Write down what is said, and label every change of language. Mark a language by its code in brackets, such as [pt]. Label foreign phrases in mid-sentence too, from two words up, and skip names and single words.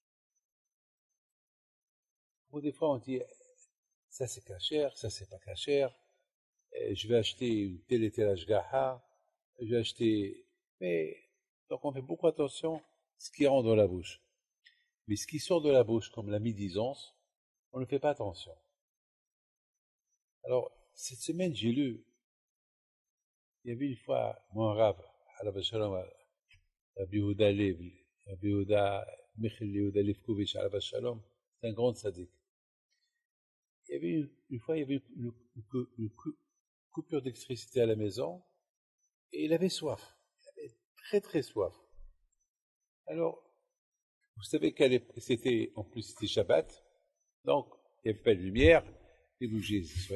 [fr] Ou des fois on dit ça c'est cachère, ça c'est pas cachère, je vais acheter une telle et telle ashgaha, je vais acheter, mais donc on fait beaucoup attention à ce qui rentre dans la bouche. Mais ce qui sort de la bouche, comme la médisance, on ne fait pas attention. Alors, cette semaine, j'ai lu, il y avait une fois, mon Rav, [he] עליו השלום, [fr] Rabbi Yehuda Lev, Rabbi Yehuda, Michel Yehuda Levkovitch, [he] עליו השלום, [fr] c'est un grand sadique. Il y avait une fois, il y avait une coupure d'électricité à la maison, et il avait soif. Il avait très très soif. Alors, vous savez en plus c'était Shabbat, donc il n'y avait pas de lumière, les bougies sont